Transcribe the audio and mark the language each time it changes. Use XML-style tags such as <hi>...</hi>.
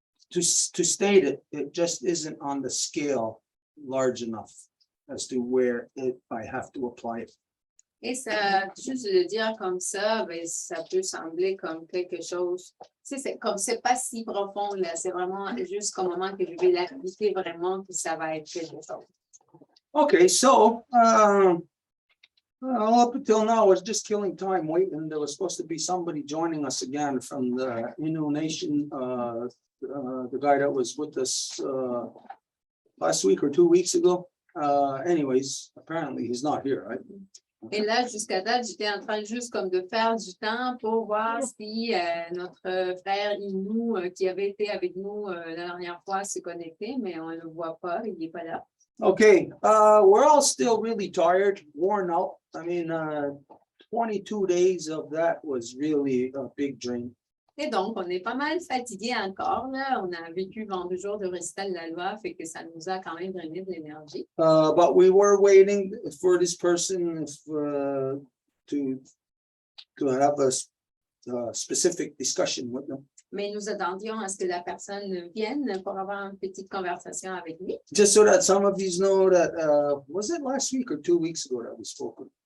<en>To state it, it just isn't on the scale large enough as to where I have to apply it.</en> <fr>Et ça, juste de le dire comme ça, ben, ça peut sembler comme quelque chose, c'est comme c'est pas si profond là, c'est vraiment juste qu'au moment que je vais l'appliquer vraiment que ça va être quelque chose.</fr> <en>Okay, so up until now, I was just killing time waiting. There was supposed to be somebody joining us again from the Innu Nation, the guy that was with us last week or 2 weeks ago. Anyways, apparently he's not here, right?</en> <fr>Et là, jusqu'à date, j'étais en train juste comme de faire du temps pour voir si notre frère Innu qui avait été avec nous la dernière fois se connectait, mais on ne le voit pas, il n'est pas là.</fr> <en>Okay, we're all still really tired, worn out. I mean, 22 days of that was really a big drain.</en> <fr>Et donc, on est pas mal fatigué encore, là. On a vécu 22 jours de récital de la loi, fait que ça nous a quand même drainé de l'énergie.</fr> <en>But we were waiting for this person to have a specific discussion with them.</en> <fr>Mais nous attendions à ce que la personne vienne pour avoir une petite conversation avec lui.</fr> <en>Just so that some of you know that, was it last week or 2 weeks ago that we spoke?</en>